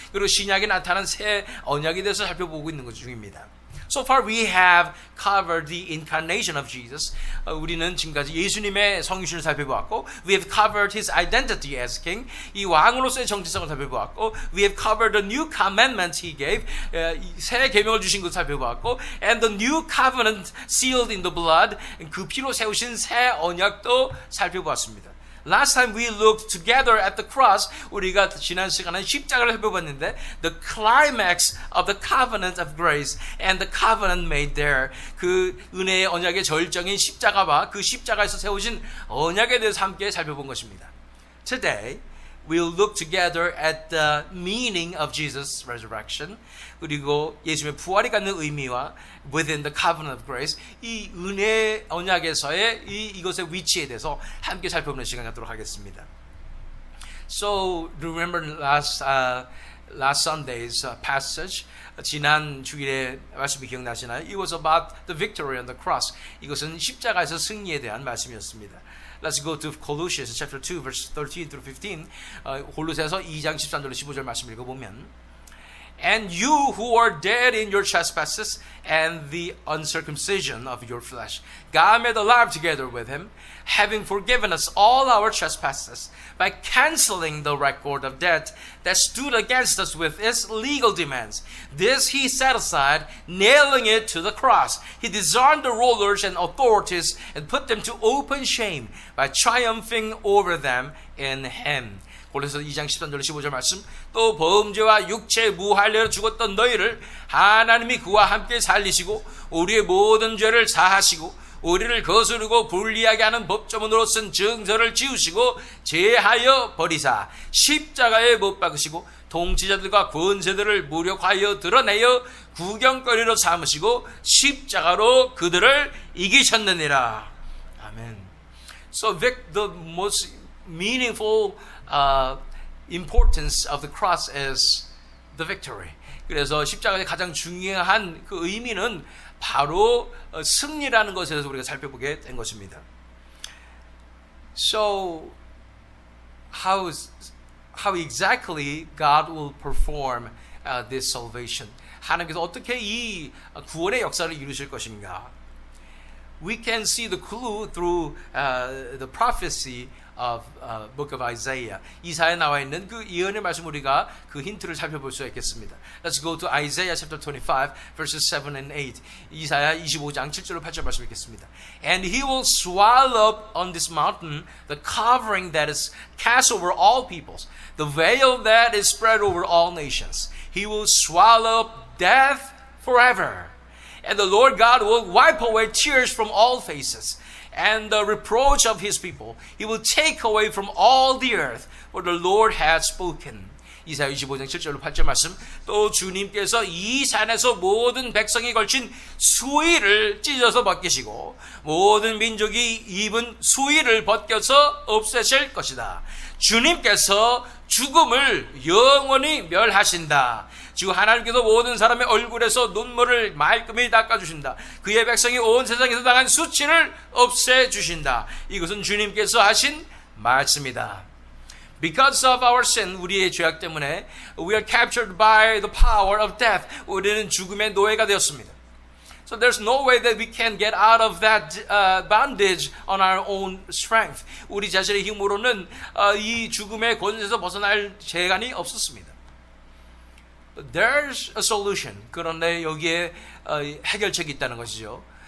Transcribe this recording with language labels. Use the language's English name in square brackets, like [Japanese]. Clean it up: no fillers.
[Korean] 그리고 신약에 나타난 새 언약에 대해서 살펴보고 있는 것 중입니다. [English] So far we have covered the incarnation of Jesus. [Korean] 우리는 지금까지 예수님의 성육신을 살펴보았고, [English] we have covered his identity as king. [Korean] 이 왕으로서의 정체성을 살펴보았고, [English] we have covered the new commandments he gave. [Korean] 새 계명을 주신 것을 살펴보았고, [English] and the new covenant sealed in the blood. [Korean] 그 피로 세우신 새 언약도 살펴보았습니다. [English] Last time we looked together at the cross, [Korean] 우리가 지난 시간에 십자가를 살펴봤는데, [English] the climax of the covenant of grace and the covenant made there. [Korean] 그 은혜의 언약의 절정인 십자가와 그 십자가에서 세우신 언약에 대해서 함께 살펴본 것입니다. [English] Today, we'll look together at the meaning of Jesus' resurrection. [Korean] 그리고 예수님의 부활이 갖는 의미와 [English] within the covenant of grace, [Korean] 이 은혜 언약에서의 이것의 위치에 대해서 함께 살펴보는 시간 갖도록 하겠습니다. [English] So remember last Sunday's passage. [Korean] 지난 주일의 말씀이 기억나시나요? [English] It was about the victory on the cross. [Korean] 이것은 십자가에서 승리에 대한 말씀이었습니다. [English] Let's go to Colossians chapter 2 verse 13 through 15. [Korean] 골로새서 2장 13절로 15절 말씀 읽어보면, [English] And you who are dead in your trespasses and the uncircumcision of your flesh, God made alive together with him, having forgiven us all our trespasses by canceling the record of debt that stood against us with its legal demands. This he set aside, nailing it to the cross. He disarmed the rulers and authorities and put them to open shame by triumphing over them in him. [Korean] 골로새서 2장 13절 15절 말씀, 또 범죄와 육체의 무할례로 죽었던 너희를 하나님이 그와 함께 살리시고 우리의 모든 죄를 사하시고 우리를 거스르고 불리하게 하는 법조문으로 쓴 증서를 지우시고 제하여 버리사 십자가에 못 박으시고 통치자들과 권세들을 무력하여 드러내어 구경거리로 삼으시고 십자가로 그들을 이기셨느니라. 아멘. [English] So the most meaningful importance of the cross is the victory. [Korean] 그래서 십자가의 가장 중요한 그 의미는 바로 승리라는 것에 대해서 우리가 살펴보게 된 것입니다. [English] So how exactly God will perform this salvation? [Korean] 하나님께서 어떻게 이 구원의 역사를 이루실 것인가? [English] we can see the clue through the prophecy of book of Isaiah. [Korean] 이사야에 나와 있는 그 예언의 말씀 우리가 그 힌트를 살펴볼 수 있겠습니다. [English] Let's go to Isaiah chapter 25 verses 7 and 8. [Korean] 이사야 25장 7절로 8절 말씀 읽겠습니다. [English] And he will swallow up on this mountain the covering that is cast over all peoples, the veil that is spread over all nations. He will swallow up death forever. And the Lord God will wipe away tears from all faces, and the reproach of his people he will take away from all the earth, for the Lord has spoken. [Korean] 이사야 25장 7절로 8절 말씀. 또 주님께서 이 산에서 모든 백성이 걸친 수의를 찢어서 벗기시고 모든 민족이 입은 수의를 벗겨서 없애실 것이다. 주님께서 죽음을 영원히 멸하신다. 주 하나님께서 모든 사람의 얼굴에서 눈물을 말끔히 닦아주신다. 그의 백성이 온 세상에서 당한 수치를 없애주신다. 이것은 주님께서 하신 말씀이다. [English] Because of our sin, [Korean] 우리의 죄악 때문에 [English] we are captured by the power of death. [Korean] 우리는 죽음의 노예가 되었습니다. [English] So there's no way that we can get out of that bondage on our own strength. [Korean] 우리 자신의 힘으로는 이 죽음의 권세에서 벗어날 재간이 없었습니다. [English] But there's a solution. [Korean] 그런데 여기에 해결책이 있다는 것이죠.